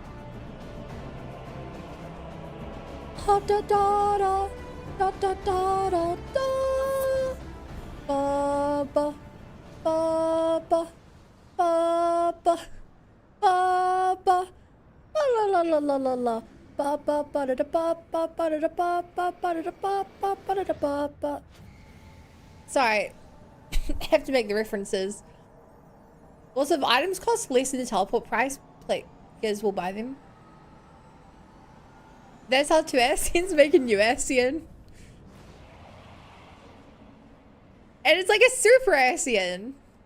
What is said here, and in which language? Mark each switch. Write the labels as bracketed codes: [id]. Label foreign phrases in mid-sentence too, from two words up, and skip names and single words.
[en] Da da da da da da da da da. Ba ba ba ba ba ba ba ba. La la la la la la. Ba ba ba da da ba ba ba da da ba ba ba da da ba ba ba da da ba ba. Sorry, I have to make the references. Also, if items cost less than the teleport price, players will buy them. That's how 2 Ascians make a new Ascian. And it's like a super Ascian.